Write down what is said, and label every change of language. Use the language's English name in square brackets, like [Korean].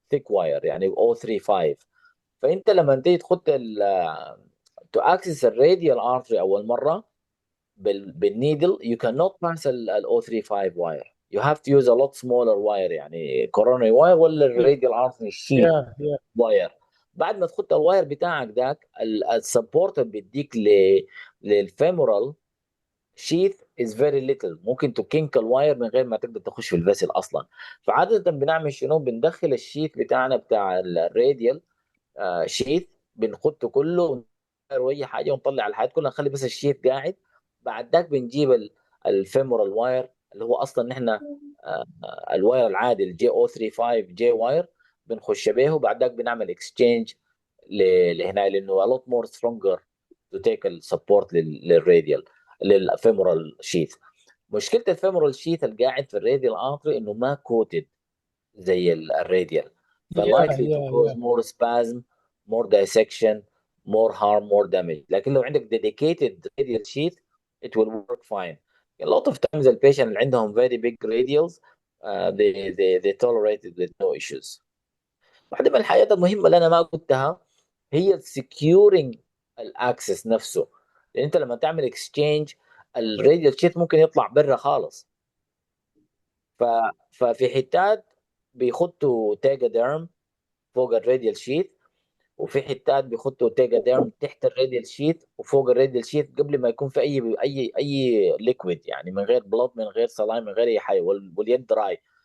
[English] thick wire يعني O35. [Arabic] فانت لما تيجي تخط [English] to access [Arabic] الراديال artery اول مره بالنيدل [English] you cannot pass [Arabic] ال O35 wire. You have to use a lot smaller wire يعني coronary wire ولا الراديال artery sheath [English] yeah, yeah. [Arabic] واير. بعد ما تخط الواير بتاعك ذاك السبورت اللي بيديك للفيمورال شيث از فيري ليتل، ممكن تكينك الواير من غير ما تقدر تخش في الفيسل اصلا. فعاده بنعمل شنو؟ بندخل الشيث بتاعنا بتاع الراديال شيث، بنخطه كله اي حاجه ونطلع الحاجات كلها، نخلي بس الشيث قاعد. بعد ذاك بنجيب الفيمورال واير اللي هو اصلا نحن الواير العادي الجي او 35 جي واير بنخش به، وبعد ذاك بنعمل اكسشينج لهنا لانه [English] a lot more stronger to take [Arabic] السبورت للراديال للفيمورال شيث. مشكله الفيمورال شيث القاعد في الراديال ارتري انه ما كوتد زي الراديال، [English] Yeah, فلايكلي to yeah, cause yeah. more spasm, more dissection, more harm, more damage. [Arabic] لكن لو عندك dedicated radial sheath [English] it will work fine. A lot of times the patient [Arabic] اللي عندهم [English] very big radials they tolerate it with no issues. [Arabic] واحدة من الحاجات المهمة اللي أنا ما قلتها هي securing الاكسس نفسه، لأن أنت لما تعمل اكسشينج الراديال شيت ممكن يطلع برا خالص. ف... ففي حتات بيخطوا تاجا ديرم فوق الراديال شيت، وفي حتات بيخطوا تاجا ديرم تحت الراديال شيت وفوق الراديال شيت قبل ما يكون في اي ليكويد، يعني من غير بلد من غير سلاين من غير اي حاجه، واليد دراي.